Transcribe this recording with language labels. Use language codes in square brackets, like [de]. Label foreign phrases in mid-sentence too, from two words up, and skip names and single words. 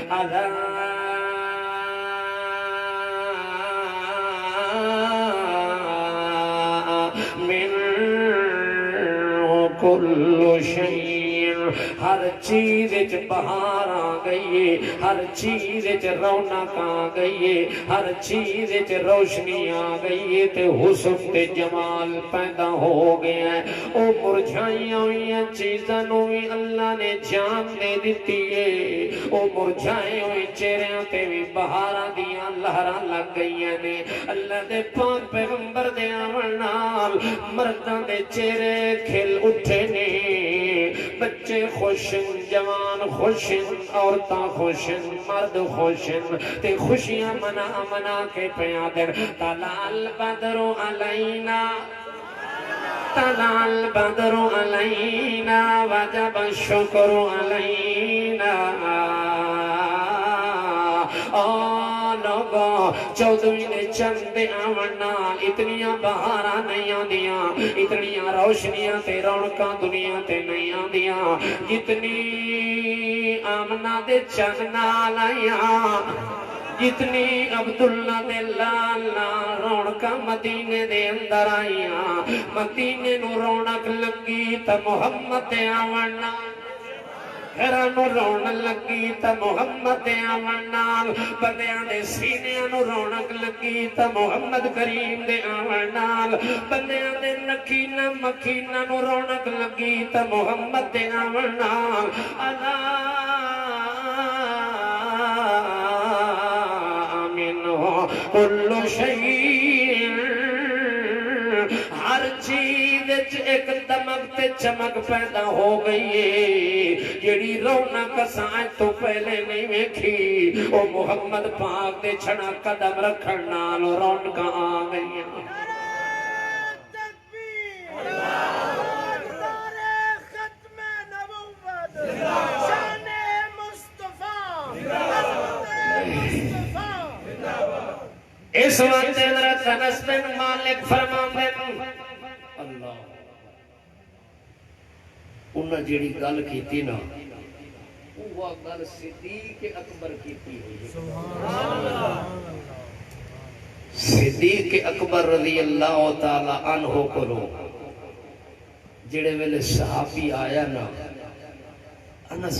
[ar] من کل شیء [pa] ہر چیز وچ بہار آ گئی ہے ہر چیز وچ رونق آ گئی ہے ہر چیز وچ روشنی آ گئی ہے تے حسن تے جمال پیدا ہو گیا ہے. او مرجھائیاں ہوئی چیزاں نوں بھی اللہ نے جان دے دتی ہے. او مرجھائے ہوئے چہریاں تے بھی بہاراں دیاں لہراں لگ گئیاں نے. اللہ دے پاک پیغمبر دے آون نال مرداں دے چہرے کھل اٹھے نے. بچے خوشن جوان خوشن عورتاں خوشن مرد خوشن تے خوشیاں منا منا کے پیاں دن. [ar] طلع البدر علینا طلع البدر علینا وجب الشکر علینا. [pa] لوگوں چودھویں نے چند آون نال اتنیاں بہاراں نہیں آندیاں اتنیاں روشنیاں تے رونقاں دنیا تے نہیں آندیاں جتنی آمنہ دے چند نال آئیاں جتنی عبداللہ دے لالا رونقاں مدینے دے اندر آئیاں. مدینے نو رونق لگی تا محمد دے آون نال گھرانو رونق لگی تا محمد دے آون نال بندیاں دے سینیاں نو رونق لگی تا محمد کریم دے آون نال بندیاں دے نکینہ مکینہ نو رونق لگی تا محمد دے آون نال. [ar] کل شیء [pa] ہر چیز ایک دمک تے چمک پیدا ہو گئی ہے جڑی رونق سائیں تو پہلے نہیں ویکھی. او محمد پاک دے چھڑا قدم رکھن نال رونق آ گئی. اس وقت حضرت انس بن مالک فرماندے اللہ انہاں جیڑی گل کیتی نا وہ گل صدیق اکبر کیتی ہوئی. صدیق اکبر [ar] رضی اللہ تعالی عنہ [pa] کو جڑے ویلے صحابی آیا نا انس